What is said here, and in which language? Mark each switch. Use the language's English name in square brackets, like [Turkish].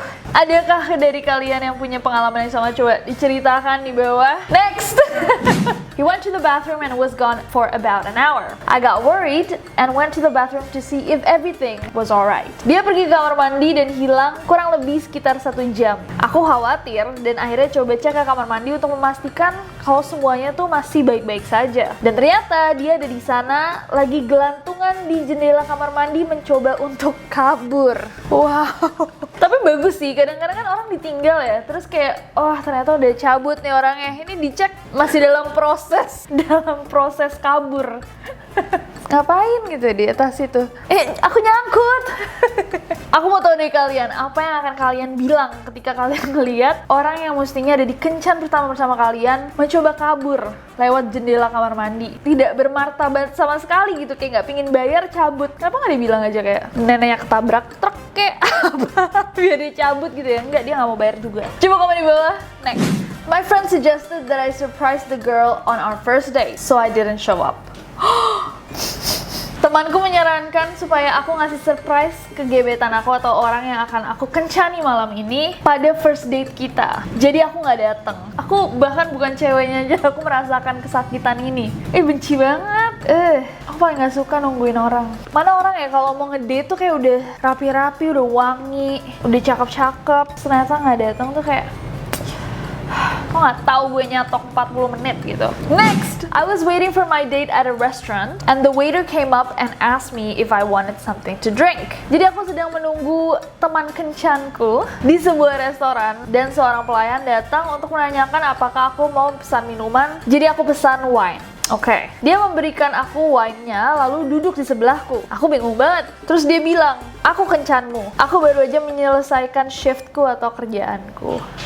[Indonesian] Adakah dari kalian yang punya pengalaman yang sama? Coba diceritakan di bawah. Next! [English] He went to the bathroom and was gone for about an hour. I got worried and went to the bathroom to see if everything was alright. [Indonesian] Dia pergi ke kamar mandi dan hilang kurang lebih sekitar 1 jam. Aku khawatir dan akhirnya coba cek ke kamar mandi untuk memastikan kalau semuanya tuh masih baik-baik saja. Dan ternyata dia ada di sana lagi gelantungan di jendela kamar mandi mencoba untuk kabur. Wow. Tapi bagus sih, kadang-kadang kan orang ditinggal ya, terus kayak, oh ternyata udah cabut nih orangnya. Ini dicek masih dalam proses kabur. Ngapain gitu di atas itu? Aku nyangkut. Aku mau tahu dari kalian, apa yang akan kalian bilang ketika kalian ngeliat orang yang mestinya ada di kencan pertama bersama kalian mencoba kabur lewat jendela kamar mandi. Tidak bermartabat sama sekali gitu, kayak nggak pingin bayar, cabut. Kenapa nggak dibilang aja kayak neneknya ketabrak truk kayak apa? Biar dia cabut gitu ya. Enggak, dia nggak mau bayar juga. Coba komen di bawah. Next. [English] My friend suggested that I surprise the girl on our first date, so I didn't show up. [Indonesian] Temanku menyarankan supaya aku ngasih surprise ke gebetan aku atau orang yang akan aku kencani malam ini pada first date kita. Jadi aku nggak datang. Aku bahkan bukan ceweknya aja, aku merasakan kesakitan ini. Benci banget. Aku paling nggak suka nungguin orang. Mana orang ya kalau mau ngedate tuh kayak udah rapi-rapi, udah wangi, udah cakep-cakep. Ternyata nggak datang tuh kayak, kok nggak tahu gue nyatok 40 menit gitu. [English] Next, I was waiting for my date at a restaurant and the waiter came up and asked me if I wanted something to drink. [Indonesian] Jadi aku sedang menunggu teman kencanku di sebuah restoran dan seorang pelayan datang untuk menanyakan apakah aku mau pesan minuman. Jadi aku pesan wine. Oke, dia memberikan aku wine-nya lalu duduk di sebelahku. Aku bingung banget. Terus dia bilang, "Aku kencanmu. Aku baru aja menyelesaikan shiftku atau kerjaanku."